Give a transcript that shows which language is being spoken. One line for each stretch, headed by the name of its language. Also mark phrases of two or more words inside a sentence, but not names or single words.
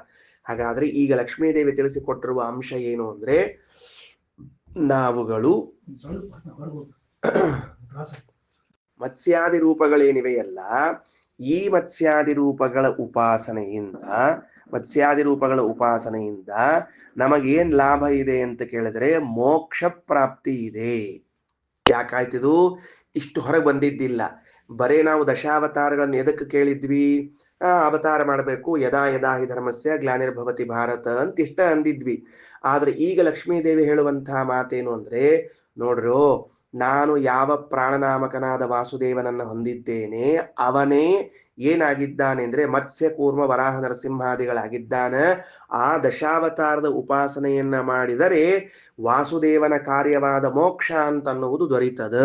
Kannada: ಹಾಗಾದ್ರೆ ಈಗ ಲಕ್ಷ್ಮೀದೇವಿ ತಿಳಿಸಿಕೊಟ್ಟಿರುವ ಅಂಶ ಏನು ಅಂದ್ರೆ, ನಾವುಗಳು ಮತ್ಸ್ಯಾದಿ ರೂಪಗಳೇನಿವೆಯಲ್ಲ, ಈ ಮತ್ಸ್ಯಾದಿ ರೂಪಗಳ ಉಪಾಸನೆಯಿಂದ ನಮಗೇನ್ ಲಾಭ ಇದೆ ಅಂತ ಕೇಳಿದ್ರೆ ಮೋಕ್ಷ ಪ್ರಾಪ್ತಿ ಇದೆ. ಯಾಕಾಯ್ತಿದು? ಇಷ್ಟು ಹೊರಗೆ ಬಂದಿದ್ದಿಲ್ಲ. ಬರೇ ನಾವು ದಶಾವತಾರಗಳನ್ನ ಎದಕ್ಕೆ ಕೇಳಿದ್ವಿ? ಅವತಾರ ಮಾಡಬೇಕು,
Sanskrit: ಯದಾ ಯದಾ ಹಿ ಧರ್ಮಸ್ಯ ಗ್ಲಾನಿರ್ಭವತಿ ಭಾರತ
Kannada: ಅಂತ ಇಷ್ಟ ಅಂದಿದ್ವಿ. ಆದ್ರೆ ಈಗ ಲಕ್ಷ್ಮೀದೇವಿ ಹೇಳುವಂತಹ ಮಾತೇನು ಅಂದ್ರೆ, ನೋಡ್ರು, ನಾನು ಯಾವ ಪ್ರಾಣನಾಮಕನಾದ ವಾಸುದೇವನನ್ನ ಹೊಂದಿದ್ದೇನೆ, ಅವನೇ ಏನಾಗಿದ್ದಾನೆ ಅಂದ್ರೆ ಮತ್ಸ್ಯ ಕೂರ್ಮ ವರಾಹ ನರಸಿಂಹಾದಿಗಳಾಗಿದ್ದಾನ. ಆ ದಶಾವತಾರದ ಉಪಾಸನೆಯನ್ನ ಮಾಡಿದರೆ ವಾಸುದೇವನ ಕಾರ್ಯವಾದ ಮೋಕ್ಷ ಅಂತ ಅನ್ನುವುದು ದೊರೀತದ.